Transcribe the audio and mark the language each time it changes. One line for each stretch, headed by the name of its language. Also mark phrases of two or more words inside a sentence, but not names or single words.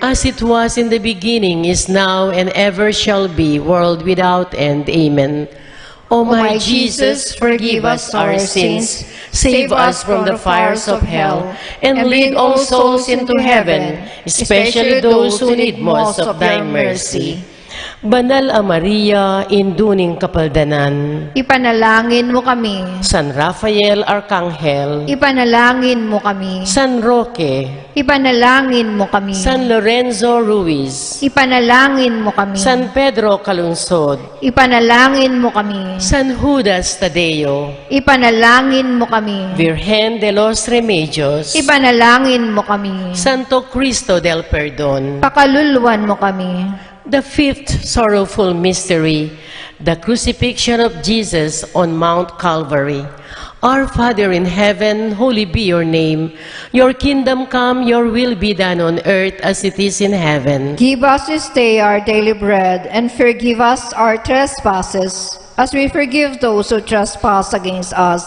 English: As it was in the beginning, is now, and ever shall be, world without end. Amen. O my Jesus, forgive us our sins, save us from the fires of hell, and lead all souls into heaven, especially those who need most of thy mercy.
Pampanga: Banal a Maria, induning kapaldanan. Ipanalangin mo kami. San Rafael Arcangel. Ipanalangin mo kami. San Roque. Ipanalangin mo kami. San Lorenzo Ruiz. Ipanalangin mo kami. San Pedro Calunsod. Ipanalangin mo kami. San Judas Tadeo. Ipanalangin mo kami. Virgen de los Remedios. Ipanalangin mo kami. Santo Cristo del Perdon. Pakaluluan mo kami.
English: The fifth sorrowful mystery, the crucifixion of Jesus on Mount Calvary. Our Father in heaven, holy be your name. Your kingdom come, your will be done on earth as it is in heaven. Give us this day our daily bread, and forgive us our trespasses, as we forgive those who trespass against us.